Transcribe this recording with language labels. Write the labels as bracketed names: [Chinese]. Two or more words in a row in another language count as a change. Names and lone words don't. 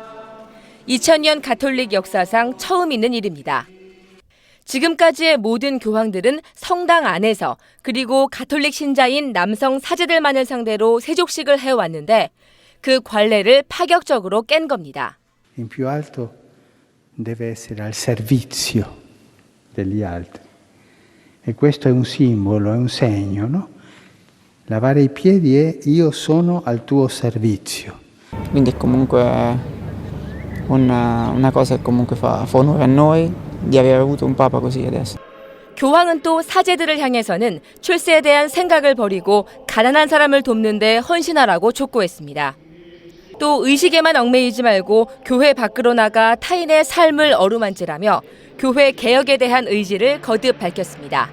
[Korean] 2000년 가톨릭 역사상 처음 있는 일입니다. 지금까지의 모든 교황들은 성당 안에서 그리고 가톨릭 신자인 남성 사제들만을 상대로 세족식을 해왔는데 그 관례를 파격적으로 깬 겁니다. [Italian] In più alto deve essere al servizio degli altri. E questo è un simbolo, è un segno, no? Lavare i piedi è io sono al tuo servizio. Quindi è comunque una cosa che comunque fa onore a noi aver avuto un papa così adesso. [Korean] 교황은 또 사제들을 향해서는 출세에 대한 생각을 버리고 가난한 사람을 돕는 데 헌신하라고 촉구했습니다. 또 의식에만 얽매이지 말고 교회 밖으로 나가 타인의 삶을 어루만지라며 교회 개혁에 대한 의지를 거듭 밝혔습니다.